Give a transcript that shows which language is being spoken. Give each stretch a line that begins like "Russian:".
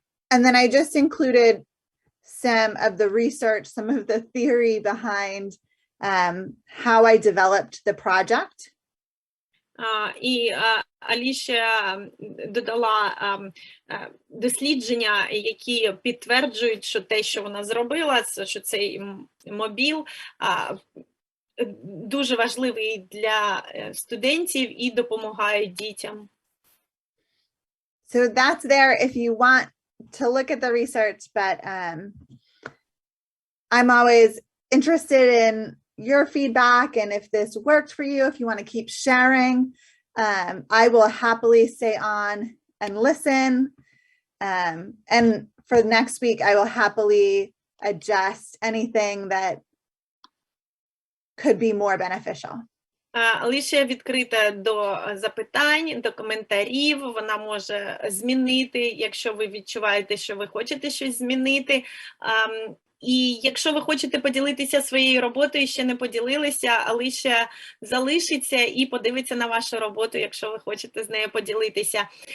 English: And then I just included some of the research, some of the theory behind how I developed the project.
Ukrainian: І Аліша додала дослідження, які підтверджують, що те, що вона зробила, що цей мобіл дуже важливий для студентів і допомагає дітям.
English: So that's there if you want to look at the research, but I'm always interested in your feedback, and if this worked for you, if you want to keep sharing, I will happily stay on and listen. And for next week, I will happily adjust anything that could be more beneficial.
Ukrainian: Аліша відкрита до запитань, до коментарів, вона може змінити, якщо ви відчуваєте, що ви хочете щось змінити. І якщо ви хочете поділитися своєю роботою, ще не поділилися, Аліша залишиться і подивиться на вашу роботу, якщо ви хочете з нею поділитися.